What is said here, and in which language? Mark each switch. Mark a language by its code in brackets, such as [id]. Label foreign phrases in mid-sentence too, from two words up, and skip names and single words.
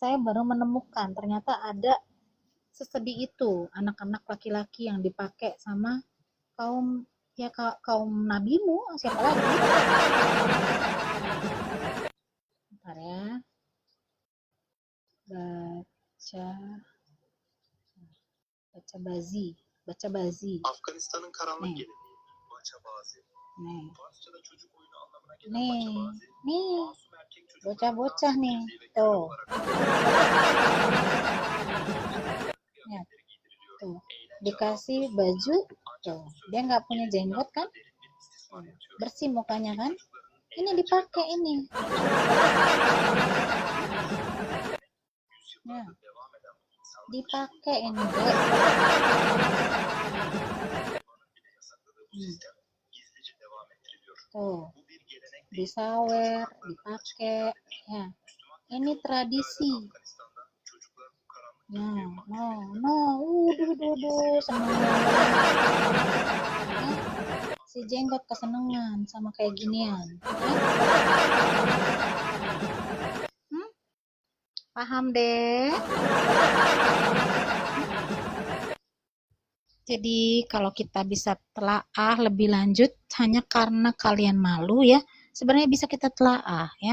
[id] saya baru menemukan ternyata ada sesedih itu anak-anak laki-laki yang dipakai sama kaum nabimu, siapa lagi? Bentar ya. Baca bazi. [tr] Afganistan'ın karanlık [id] Nih. [tr] geleneği, Bachabazi. [id] Nih, [tr] Farsçada çocuk oyunu anlamına gelen [id] nih, [tr] Bachabazi, [id] nih, [tr] masum erkek çocukların [id] bocah-bocah [tr] dans [id] nih, [tr] ettirdiği ve köle [id] tuh, [tr] olarak [id] ya, [tr] kıyafetleri giydiriliyor. [id] tuh, [tr] Eğlence [id] dikasih [tr] alanında [id] baju, [tr] ancak [id] tuh, [tr] bu söz [id] dia nggak punya [tr] genetikten [id] jenggot kan, [tr] daha derin bir istismar yatıyor. [id] bersih mukanya kan, [tr] Çocukların [id] ini [tr] eğlence ve [id] dipakai [tr] dans [id] ini, ya, [tr] yüzyıllardır devam eden bu insanlık dışı [id] dipakai ini, Dek. [tr] uygulamaların bile yasakladığı bu sistem gizlice devam ettiriliyor. [id] Tuh, [tr] Bu bir gelenek değil. [id] disawer, [tr] Çocuk haklarının açık [id] dipakai, [tr] ihlalidir. [id] ya, [tr] Müslüman [id] ini [tr] ülke [id] tradisi, [tr] Afganistan'da çocuklar bu karanlık [id] no, [tr] bölgeye mahkum [id] no, [tr] edilir. [id] no, [tr] Eğer bilgiyi [id] seneng [tr] seviyorsan [id] ya. Si jenggot kesenengan sama kayak ginian, ya. Paham deh. Jadi kalau kita bisa telaah lebih lanjut hanya karena kalian malu ya, sebenarnya bisa kita telaah ya.